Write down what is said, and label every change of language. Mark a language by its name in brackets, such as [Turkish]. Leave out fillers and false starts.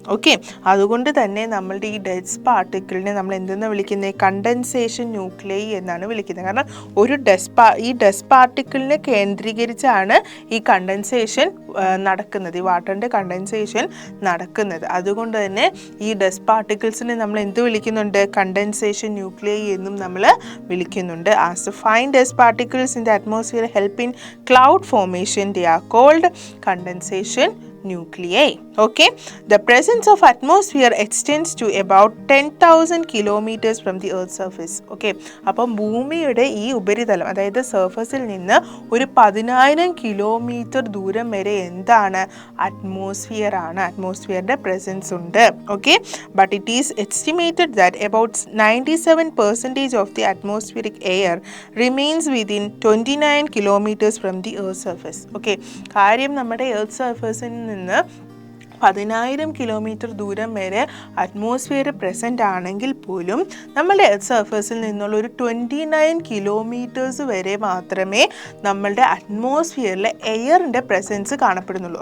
[Malayalam] Okay, അതുകൊണ്ട് തന്നെ നമ്മളുടെ ഈ ഡസ്റ്റ് പാർട്ടിക്കിളിനെ നമ്മൾ എന്തെന്ന് വിളിക്കുന്നത്, കണ്ടൻസേഷൻ ന്യൂക്ലിയൈ എന്നാണ് വിളിക്കുന്നത്. കാരണം ഈ ഡസ്റ്റ് പാർട്ടിക്കിളിനെ കേന്ദ്രീകരിച്ചാണ് ഈ കണ്ടൻസേഷൻ നടക്കുന്നത്, ഈ വാട്ടറിൻ്റെ കണ്ടൻസേഷൻ നടക്കുന്നത്. അതുകൊണ്ട് തന്നെ ഈ ഡസ്റ്റ് പാർട്ടിക്കിൾസിനെ നമ്മൾ എന്ത് വിളിക്കുന്നുണ്ട്, കണ്ടൻസേഷൻ ന്യൂക്ലിയൈ എന്നും നമ്മൾ വിളിക്കുന്നുണ്ട്. [English] As the fine dust particles in the atmosphere help in cloud formation, they are called condensation nuclei. Okay, the presence of atmosphere extends to about 10,000 kilometers from the earth's surface. [Malayalam] Okay, അപ്പം ഭൂമിയുടെ ഈ ഉപരിതലം, അതായത് സർഫസിൽ നിന്ന് ഒരു 10,000 kilometre ദൂരം വരെ എന്താണ്, അറ്റ്മോസ്ഫിയർ ആണ്, അറ്റ്മോസ്ഫിയറിൻ്റെ പ്രസൻസ് ഉണ്ട്. [English] Okay, but it is estimated that about 97% of the atmospheric air remains within 29 kilometers from the earth's surface. [Malayalam] Okay, കാര്യം നമ്മുടെ എർത്ത് സർഫസിൽ നിന്ന് 10,000 കിലോമീറ്റർ ദൂരം വരെ അറ്റ്മോസ്ഫിയർ പ്രസൻ്റ് ആണെങ്കിൽ പോലും നമ്മളുടെ എർത്ത് സർഫസിൽ നിന്നുള്ള ഒരു 29 കിലോമീറ്റേഴ്സ് വരെ മാത്രമേ നമ്മളുടെ അറ്റ്മോസ്ഫിയറിലെ എയറിൻ്റെ പ്രസൻസ് കാണപ്പെടുന്നുള്ളൂ.